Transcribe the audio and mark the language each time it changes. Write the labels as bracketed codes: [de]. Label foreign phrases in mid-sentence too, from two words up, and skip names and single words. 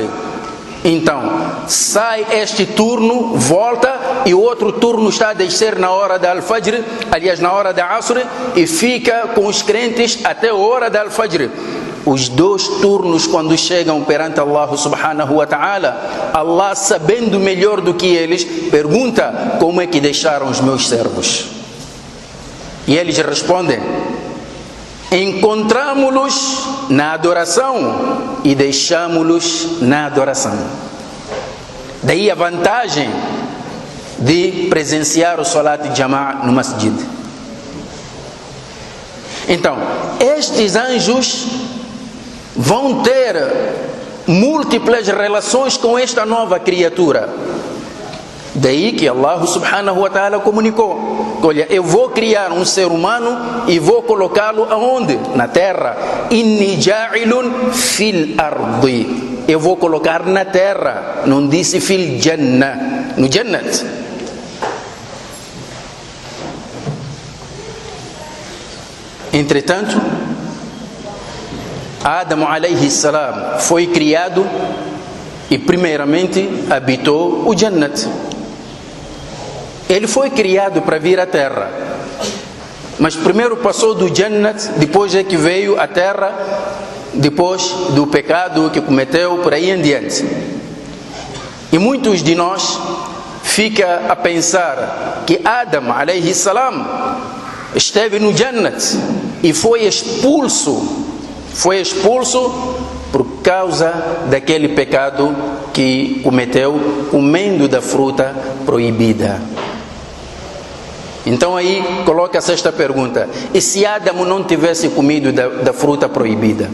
[pt] Então, sai este turno, volta, e o outro turno está a descer na hora da Al-Fajr, aliás, na hora da Asr, e fica com os crentes até a hora da Al-Fajr. Os 2 turnos, quando chegam perante [ar] الله سبحانه وتعالى, [pt] Allah, sabendo melhor do que eles, pergunta: como é que deixaram os meus servos? E eles respondem: encontramos-los na adoração e deixamos-los na adoração. Daí a vantagem de presenciar o Salat de Jama'a no Masjid. Então, estes anjos vão ter múltiplas relações com esta nova criatura. Daí que [ar] الله سبحانه وتعالى [pt] comunicou: olha, eu vou criar um ser humano e vou colocá-lo aonde? Na terra. [ar] إني جاعل في الأرض. [pt] Eu vou colocar na terra. Não disse [ar] في الجنة, [pt] no jannat. Entretanto, Adam [ar] عليه السلام [pt] foi criado e primeiramente habitou o Jannat. Ele foi criado para vir à terra, mas primeiro passou do Jannat, depois é que veio à terra, depois do pecado que cometeu, por aí em diante. E muitos de nós fica a pensar que Adam [ar] عليه السلام [pt] esteve no Jannat e foi expulso por causa daquele pecado que cometeu, comendo da fruta proibida. Então aí coloca-se esta pergunta: e se Adão não tivesse comido da fruta proibida?